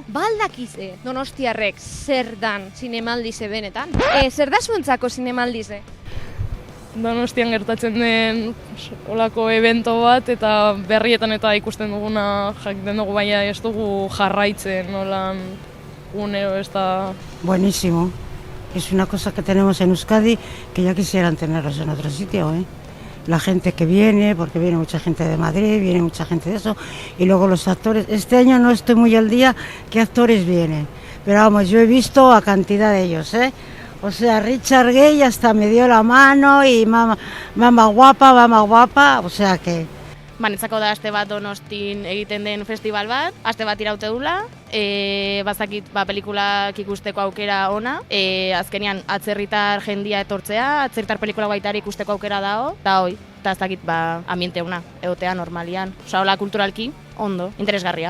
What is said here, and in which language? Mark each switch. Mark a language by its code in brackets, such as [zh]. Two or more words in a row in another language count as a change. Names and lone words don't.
[eu] Baldakize donostiarrek zer dan zinemaldize benetan. Zer da zuentzako zinemaldize? Donostian gertatzen den olako evento bat eta berrietan eta ikusten duguna jakiten dugu, baina ez dugu jarraitzen nolan unero ez da... [es] Buenísimo. Es una cosa que tenemos en Euskadi que ya quisieran tenerlos en otro sitio, ¿eh? La gente que viene, porque viene mucha gente de Madrid, viene mucha gente de eso, y luego los actores. Este año no estoy muy al día qué actores vienen, pero vamos, yo he visto a cantidad de ellos, ¿eh? O sea, Richard Gere hasta me dio la mano y mama guapa, o sea que... [eu] Banetzako da aste bat Donostin egiten den festival bat, aste bat iraute dula, bazakit pelikulak ikusteko aukera ona, azkenean atzerritar jendia etortzea, atzerritar pelikula baita ikusteko aukera dago, eta eta ez dakit ambiente ona, egotea normalian, osa hola kulturalki, ondo, interesgarria.